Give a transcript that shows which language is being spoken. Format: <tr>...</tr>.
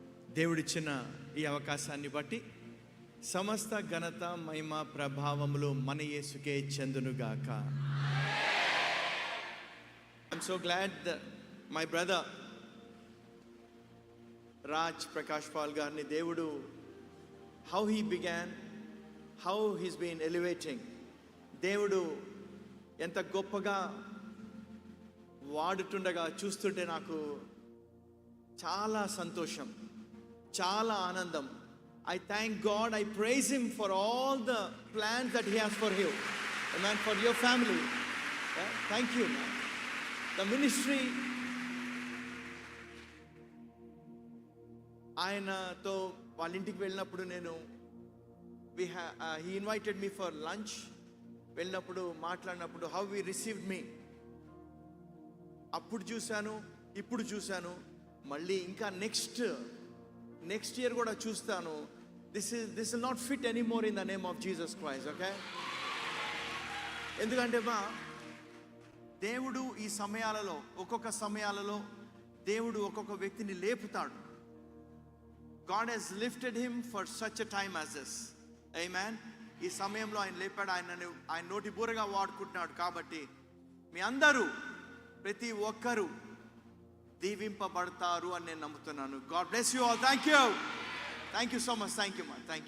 <te>దేవుడిచ్చిన ఈ అవకాశాన్ని బట్టి సమస్త ఘనత, మహిమ, ప్రభావములు మన యేసుకే చెందునుగాక.</te> <en>I'm so glad that my brother Raj Prakash Paul</en> <te>గారిని దేవుడు</te> <en>how he began, how he's been elevating,</en> <te>దేవుడు ఎంత గొప్పగా వాడుతుండగా చూస్తుంటే నాకు చాలా సంతోషం, చాలా ఆనందం.</te> <en>I thank God, I praise him for all the plans that he has for you, amen, for your family. Yeah? Thank you, man. The ministry,</en> <te>ఆయనతో వాళ్ళ ఇంటికి వెళ్ళినప్పుడు నేను</te> <en>he invited me for lunch.</en> <te>వెళ్ళినప్పుడు మాట్లాడినప్పుడు</te> <en>how he received me,</en> <te>అప్పుడు చూశాను, ఇప్పుడు చూశాను, మళ్ళీ ఇంకా నెక్స్ట్ ఇయర్ కూడా చూస్తాను.</te> <en>This will not fit anymore in the name of Jesus Christ, okay?</en> <te>ఎందుకంటే దేవుడు ఈ సమయాలలో, ఒక్కొక్క సమయాలలో దేవుడు ఒక్కొక్క వ్యక్తిని లేపుతాడు.</te> <en>God has lifted him for such a time as this, amen.</en> <te>ఈ సమయంలో ఆయన లేపాడు, ఆయన నోటి బూరగా వాడుకుంటున్నాడు. కాబట్టి మీ అందరూ, ప్రతి ఒక్కరూ దీవింపబడతారు అని నేను నమ్ముతున్నాను.</te> <en>God bless you all. Thank you so much. Thank you, man.</en>